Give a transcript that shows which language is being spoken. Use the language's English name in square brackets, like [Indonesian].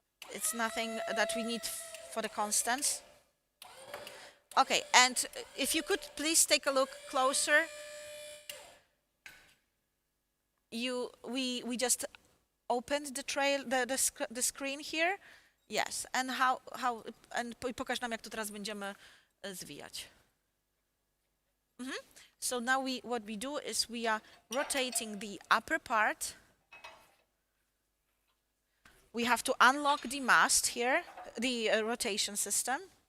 [English] It's nothing that we need for the constants. Okay, and if you could please take a look closer. We just opened the screen here. Yes, and and [Polish] pokaż nam, jak to teraz będziemy zwijać. [English] So now what we do is we are rotating the upper part. We have to unlock the mast here, the rotation system.